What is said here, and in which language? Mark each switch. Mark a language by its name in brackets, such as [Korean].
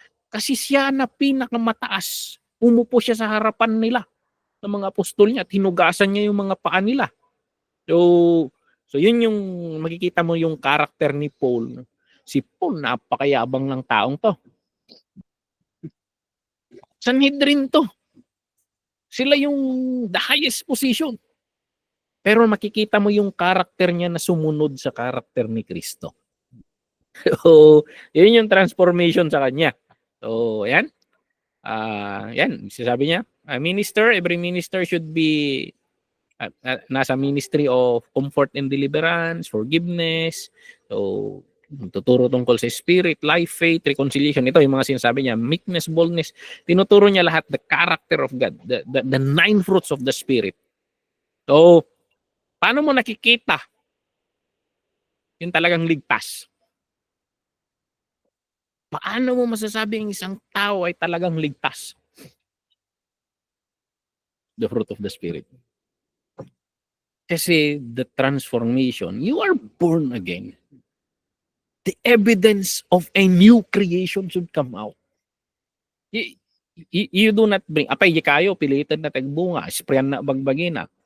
[Filipino] Kasi siya na pinakamataas. Umupo siya sa harapan nila ng mga apostol niya at hinugasan niya yung mga paa nila. So yun yung makikita mo yung karakter ni Paul. Si Paul, napakayabang ng taong to. Sanhedrin to. Sila yung the highest position. Pero makikita mo yung karakter niya na sumunod sa karakter ni Kristo. So, yun yung transformation sa kanya. So, yan. [English] Yan, sabi niya, every minister should be nasa ministry of comfort and deliverance, forgiveness. [Filipino] So, tuturo tungkol sa spirit, life, faith, reconciliation. [English] Ito yung mga sinasabi niya, meekness, boldness. Tinuturo niya lahat the character of God, the 9 fruits of the spirit. [Filipino] So, paano mo nakikita yung talagang ligtas? Paano mo masasabi ang isang tao ay talagang ligtas? [English] The fruit of the spirit. Kasi the transformation, you are born again. The evidence of a new creation should come out. [Iloko] You do not bring, apay kayo, pilitan na tagbunga, sprayan na bagbagina.